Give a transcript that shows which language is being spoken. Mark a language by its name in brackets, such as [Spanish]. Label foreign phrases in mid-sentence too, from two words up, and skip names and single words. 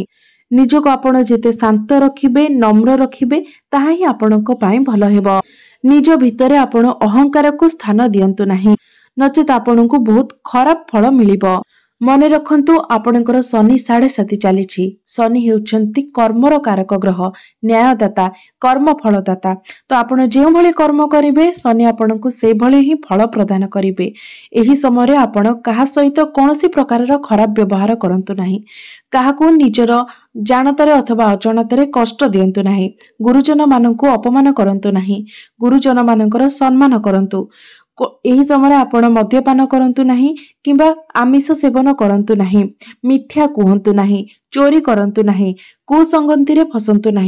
[Odia] ନିଜକୁ ଆପଣ ଯେତେ ଶାନ୍ତ ରଖିବେ, ନମ୍ର ରଖିବେ, ତାହା ହିଁ ଆପଣଙ୍କ ପାଇଁ ଭଲ ହେବ। ନିଜ ଭିତରେ ଆପଣ ଅହଙ୍କାର କୁ ସ୍ଥାନ ଦିଅନ୍ତୁ ନାହିଁ, ନଚେତ ଆପଣଙ୍କୁ ବହୁତ ଖରାପ ଫଳ ମିଳିବ। ମନେ ରଖନ୍ତୁ ଆପଣଙ୍କର ଶନି ସାଢ଼େ ସାତି ଚାଲିଛି। ଶନି ହେଉଛନ୍ତି କର୍ମର କାରକ ଗ୍ରହ, ନ୍ୟାୟଦାତା, କର୍ମ ଫଳଦାତା। ତୋ ଆପଣ ଯେଉଁ ଭଳି କର୍ମ କରିବେ ଶନି ଆପଣଙ୍କୁ ସେ ଭଳି ହିଁ ଫଳ ପ୍ରଦାନ କରିବେ। ଏହି ସମୟ ଆପଣ କାହା ସହିତ କୌଣସି ପ୍ରକାରର ଖରାପ ବ୍ୟବହାର କରନ୍ତୁ ନାହିଁ, କାହାକୁ ନିଜର ଜାଣତରେ ଅଥବା ଅଜାଣତରେ କଷ୍ଟ ଦିଅନ୍ତୁ ନାହିଁ, ଗୁରୁଜନ ମାନଙ୍କୁ ଅପମାନ କରନ୍ତୁ ନାହିଁ, ଗୁରୁଜନ ମାନଙ୍କର ସମ୍ମାନ କରନ୍ତୁ। ଏହି ସମୟ ଆପଣ ମଦ୍ୟପାନ କରନ୍ତୁ ନାହିଁ କିମ୍ବା ଆମିଷ ସେବନ କରନ୍ତୁ ନାହିଁ, ମିଥ୍ୟା କୁହନ୍ତୁ ନାହିଁ, ଚୋରି କରନ୍ତୁ ନାହିଁ, କୁସଙ୍ଗତି ରେ ଫସନ୍ତୁ ନାହିଁ।